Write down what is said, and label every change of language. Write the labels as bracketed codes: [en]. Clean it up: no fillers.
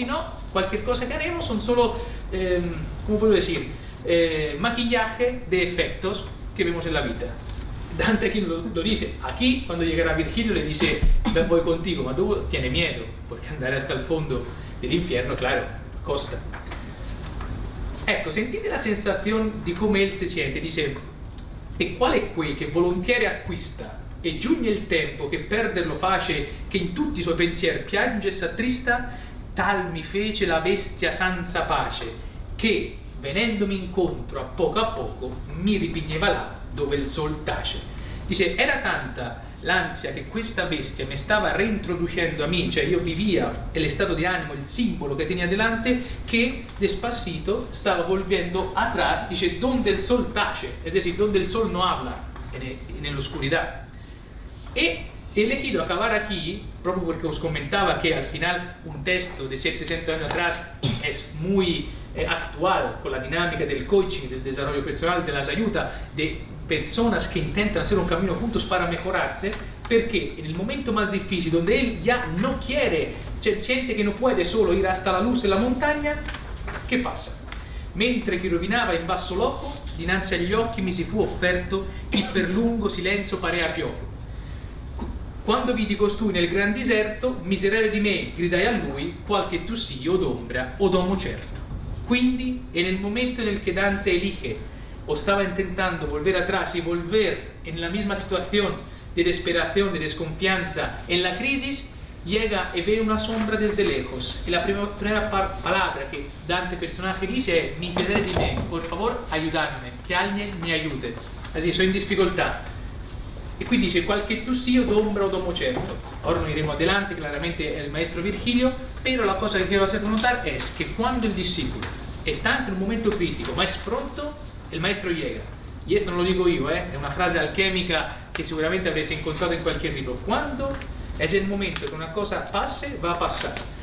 [es] Si no, cualquier cosa que haremos son solo, ¿cómo puedo decir? Maquillaje de efectos que vemos en la vida. Dante aquí lo dice, aquí cuando llegará Virgilio le dice, voy contigo, ma tú tiene miedo, porque andare hasta el fondo del infierno, claro, costa. [it] Ecco, sentite la sensazione di come él si siente, dice, e qual è quel che volontieri acquista, e giunge il tempo che perderlo face, che in tutti i suoi pensieri piange e s'attrista, tal mi fece la bestia senza pace, che venendomi incontro a poco mi ripigneva là dove il sol tace. [es] Dice, [it] era tanta l'ansia che questa bestia mi stava reintroducendo a me, [es] cioè io vivía el estado de ánimo, el símbolo que tenía delante, que despacito stava volviendo atrás, dice, donde el sol tace, es decir, donde el sol no habla, en la oscuridad. E he elegido acabar aquí, proprio porque os comentaba que al final un texto de 700 años atrás es muy actual con la dinámica del coaching, del desarrollo personal, de las ayudas, de personas que intentan hacer un camino juntos para mejorarse, porque en el momento más difícil, donde él ya no quiere, cioè siente que no puede solo ir hasta la luz en la montaña, ¿qué pasa? [it] Mentre chi rovinava in basso loco, dinanzi agli occhi mi si fu offerto chi per lungo silenzio parea fioco. Quando vidi costui nel gran deserto, miserere di me, gridai a lui, qualche tussio d'ombra o d'uomo certo. [es] Quindi, en el momento en el que Dante elige o estaba intentando volver atrás y volver en la misma situación de desesperación, de desconfianza, en la crisis, llega y ve una sombra desde lejos. Y la primera palabra que Dante personaje dice es: miserere di me, por favor ayudadme, que alguien me ayude. Así, soy en dificultad. Y quindi dice: [it] qualche tussio d'ombra o domo certo. [es] Ahora no iremos adelante, claramente el maestro Virgilio, pero la cosa que quiero hacer notar es que cuando el discípulo está en un momento crítico, ma es pronto, el maestro llega. Y esto no lo digo yo, es una frase alquímica que seguramente habréis encontrado en cualquier libro. Cuando es el momento que una cosa pase, va a pasar.